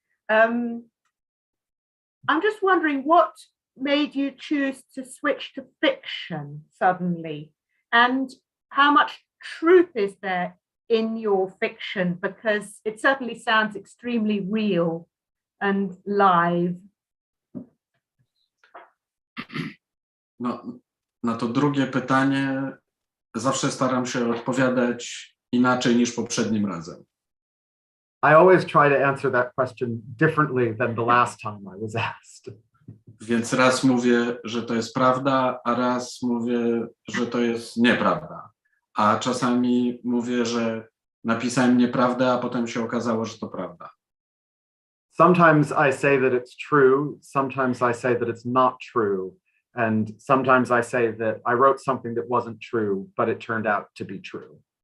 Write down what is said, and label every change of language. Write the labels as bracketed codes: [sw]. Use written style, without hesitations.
[en] I'm just wondering what made you choose to switch to fiction suddenly, and how much truth is there in your fiction, because it certainly sounds extremely real and live. [pl] No, na to drugie pytanie zawsze staram się odpowiadać inaczej niż poprzednim razem. [en] I always try to answer that question differently than the last time I was asked. [pl] Więc raz mówię, że to jest prawda, a raz mówię, że to jest nieprawda. A czasami mówię, że napisałem nieprawdę, a potem się okazało, że to prawda. [en] Sometimes I say that it's true, sometimes I say that it's not true, and sometimes I say that I wrote something that wasn't true, but it turned out to be true.